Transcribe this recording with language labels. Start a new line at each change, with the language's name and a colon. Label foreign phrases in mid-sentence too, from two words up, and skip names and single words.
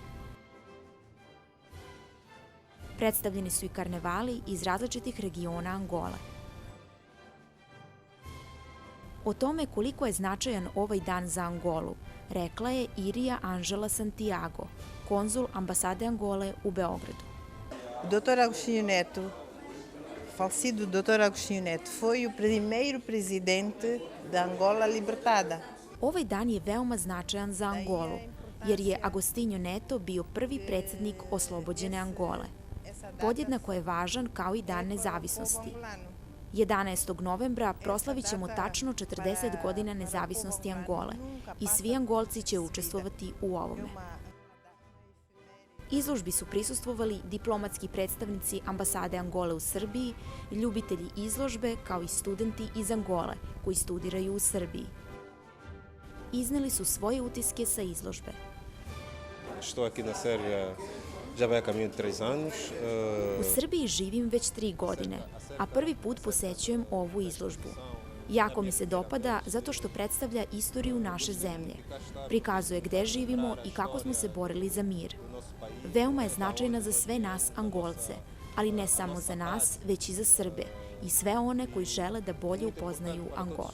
Serbian: Predstavljeni su i karnevali iz različitih regiona Angole. O tome koliko je značajan ovaj dan za Angolu, rekla je Iria Ângela Santiago, konzul ambasade Angole u Beogradu.
Portuguese: O Dr. Agostinho Neto, falecido Dr. Agostinho Neto, foi o primeiro presidente da Angola libertada.
Serbian: Ovaj dan je veoma značajan za Angolu, jer je Agostinho Neto bio prvi predsjednik oslobođene Angole. Podjednako je važan kao i Dan nezavisnosti. 11. novembra proslavit ćemo tačno 40 godina nezavisnosti Angole i svi Angolci će učestvovati u ovome. Izložbi su prisustvovali diplomatski predstavnici ambasade Angole u Srbiji, ljubitelji izložbe kao i studenti iz Angole koji studiraju u Srbiji. Izneli su svoje utiske sa izložbe.
Portuguese: Estou aqui na Sérvia já vai a caminho de 3 anos.
Serbian: U Srbiji živim već 3 godine, a prvi put posećujem ovu izložbu. Jako mi se dopada zato što predstavlja istoriju naše zemlje. Prikazuje gde živimo i kako smo se borili za mir. Veoma je značajna za sve nas Angolce, ali ne samo za nas, već i za Srbe i sve one koji žele da bolje upoznaju Angolu.